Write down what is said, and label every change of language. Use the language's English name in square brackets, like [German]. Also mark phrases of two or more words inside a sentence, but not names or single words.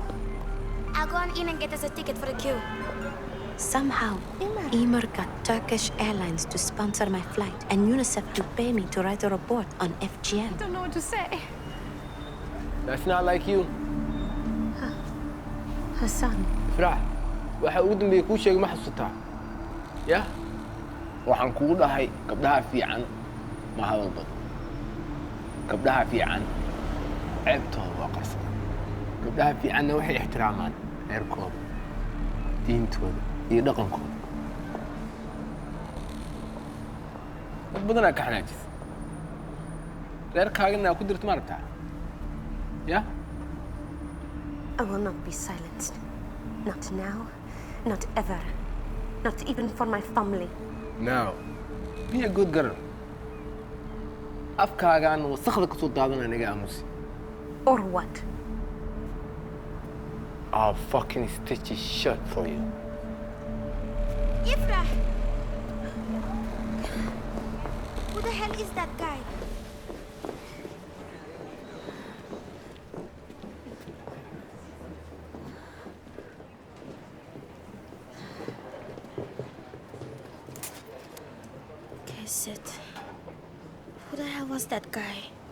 [English] I'll go on in and get us a ticket for the queue. Somehow, Emer got Turkish Airlines to sponsor my flight and UNICEF to pay me to write a report on FGM. I don't know what to say. That's not like you. Hassan. [Somali] Ifrah, waxa ugu dambeeyay kuu sheegay ma xasuutaa? Yah? Waxaan kugu dhahay gabdhaha fiican ma hadal badan. Gabdhaha fiican ceebtooda waa qarsoon. Gabdhaha fiicanna waxay ixtiraamaan reerkooda, diintooda iyo dhaqankooda. Dad badanaa ka xanaajis. Reerkaagana ku dirto ma rabtaa? Yah? [English] I will not be silenced. Not now, not ever. Not even for my family. No. Be a good girl. [Somali] Afkaagaan wasakhda ka soo daadanaya naga aamusi. [English] Or what? I'll fucking stitch it shut for you. Ifra! Who the hell is that guy? Who the hell was that guy?